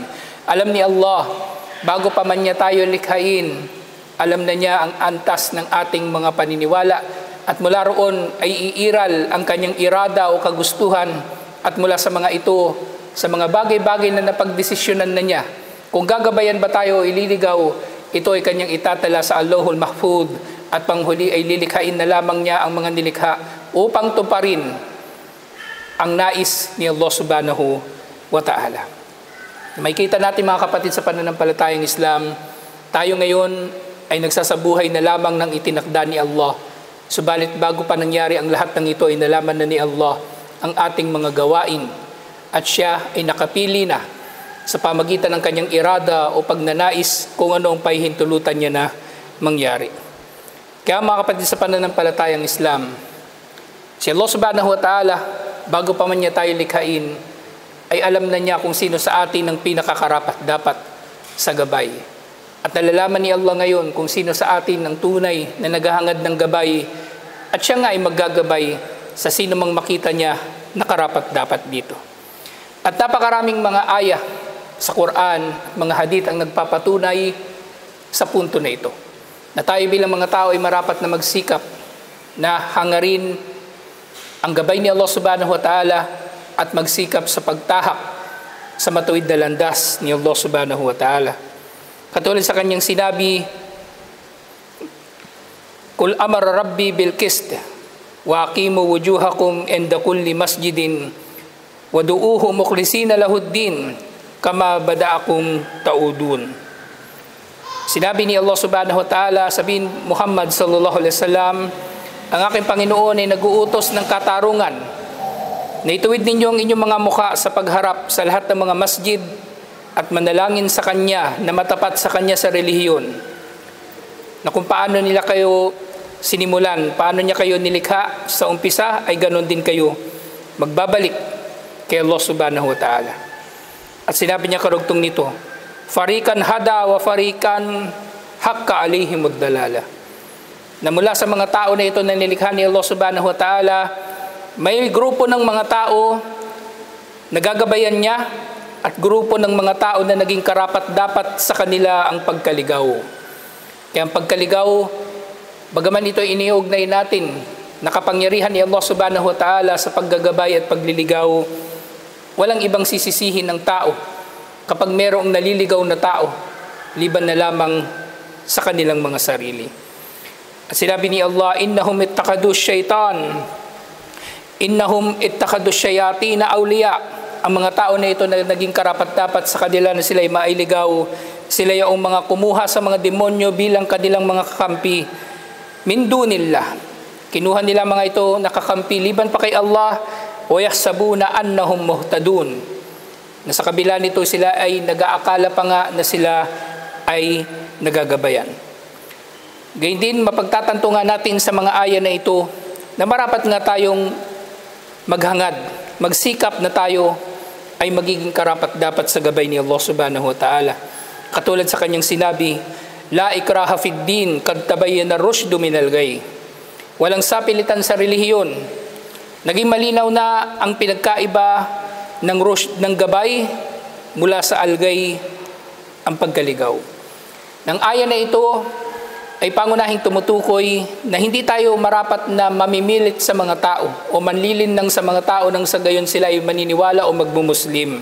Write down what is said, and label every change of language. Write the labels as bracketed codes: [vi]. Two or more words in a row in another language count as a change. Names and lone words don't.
[tl] Alam ni Allah, bago pa man niya tayo likhain, alam na niya ang antas ng ating mga paniniwala, at mula roon ay iiral ang kanyang irada o kagustuhan, at mula sa mga ito, sa mga bagay-bagay na napagdesisyonan na niya, kung gagabayan ba tayo o ililigaw, ito ay kanyang itatala sa Allahul Mahfud, at panghuli ay lilikhain na lamang niya ang mga nilikha upang tuparin ang nais ni Allah [ar] سبحانه وتعالى. [tl] May kita natin mga kapatid sa pananampalatayang Islam, tayo ngayon ay nagsasabuhay na lamang ng itinakda ni Allah. Subalit bago pa nangyari ang lahat ng ito ay nalaman na ni Allah ang ating mga gawain, at siya ay nakapili na sa pamagitan ng kanyang irada o pagnanais kung ano ang pahihintulutan niya na mangyari. Kaya mga kapatid sa pananampalatayang Islam, si Allah [ar] سبحانه وتعالى, [tl] bago pa man niya tayo likhain, ay alam na niya kung sino sa atin ang pinakakarapat dapat sa gabay. At nalalaman ni Allah ngayon kung sino sa atin ang tunay na naghahangad ng gabay, at siya nga ay maggagabay sa sino mang makita niya na karapat dapat dito. At napakaraming mga ayah sa Quran at mga hadith ang nagpapatunay sa punto na ito, na tayo bilang mga tao ay marapat na magsikap na hangarin ang gabay ni Allah [ar] سبحانه وتعالى [tl] at magsikap sa pagtahak sa matuwid na landas ni Allah [ar] سبحانه وتعالى. [tl] Katulad sa kanyang sinabi, [ar] قل أمر ربي بالقسط وأقيموا وجوهكم عند كل مسجد وادعوه مخلصين له الدين كما بدأكم تعودون. [tl] Sinabi ni Allah [ar] سبحانه وتعالى, [tl] sabihin Muhammad [ar] صلى الله عليه وسلم, [tl] ang aking Panginoon ay nag-uutos ng katarungan na ituwid ninyo ang inyong mga mukha sa pagharap sa lahat ng mga masjid at manalangin sa Kanya na matapat sa Kanya sa relihiyon, na kung paano nila kayo sinimulan, paano niya kayo nilikha sa umpisa, ay ganon din kayo magbabalik kay Allah [ar] سبحانه وتعالى. [tl] At sinabi niya karugtong nito, [ar] فريقا هدى وفريقا حق عليهم الضلالة, [tl] na mula sa mga tao na ito na nilikha ni Allah [ar] سبحانه وتعالى, [tl] may grupo ng mga tao nagagabayan niya, at grupo ng mga tao na naging karapat-dapat sa kanila ang pagkaligaw. Kaya ang pagkaligaw, bagaman ito iniugnay natin, nakapangyarihan ni Allah [ar] سبحانه وتعالى [tl] sa paggagabay at pagliligaw, walang ibang sisisihin ng tao kapag merong naliligaw na tao, liban na lamang sa kanilang mga sarili. At sinabi ni Allah, [ar] إنهم اتخذوا الشياطين أولياء. [tl] Ang mga tao na ito na naging karapat-dapat sa kanila na sila ay mailigaw, sila yung mga kumuha sa mga demonyo bilang kanilang mga kakampi. [ar] من دون الله, [tl] kinuha nila mga ito nakakampi liban pa kay Allah, [ar] ويحسبون أنهم مهتدون, [tl] na sa kabila nito sila ay nag-aakala pa nga na sila ay nagagabayan. Gayun din, mapagtatanto nga natin sa mga aya na ito na marapat nga tayong maghangad, magsikap na tayo ay magiging karapat-dapat sa gabay ni Allah [ar] سبحانه وتعالى. [tl] Katulad sa kanyang sinabi, [ar] لا إكراه في الدين قد تبين الرشد من الغي. [tl] Walang sapilitan sa relihiyon. Naging malinaw na ang pinagkaiba ng rushd, ng gabay mula sa algay, ang pagkaligaw. Nang aya na ito ay pangunahing tumutukoy na hindi tayo marapat na mamimilit sa mga tao o manlilinlang sa mga tao nang sa gayon sila ay maniniwala o magmumuslim.